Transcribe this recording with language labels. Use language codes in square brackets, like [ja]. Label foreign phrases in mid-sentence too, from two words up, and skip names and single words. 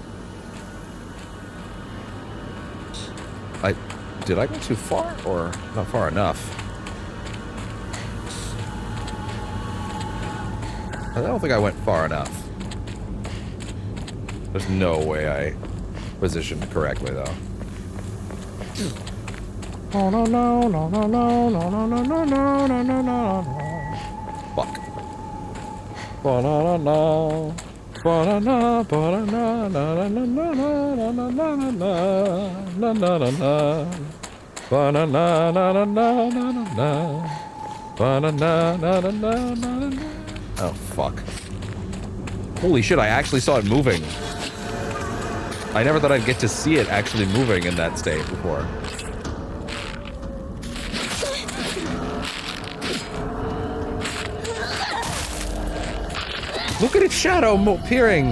[en] Did I go too far or not far enough? I don't think I went far enough. There's no way I positioned correctly though. Oh no no no no no no no no no no no no no. Fuck. Ba-na-na-na. Ba-na-na, ba-na-na, na-na-na-na-na-na-na-na-na-na-na. Ba-na-na-na-na-na-na-na. Ba-na-na-na-na-na-na-na. Oh, fuck. Holy shit, I actually saw it moving. I never thought I'd get to see it actually moving in that state before. Look at its shadow appearing.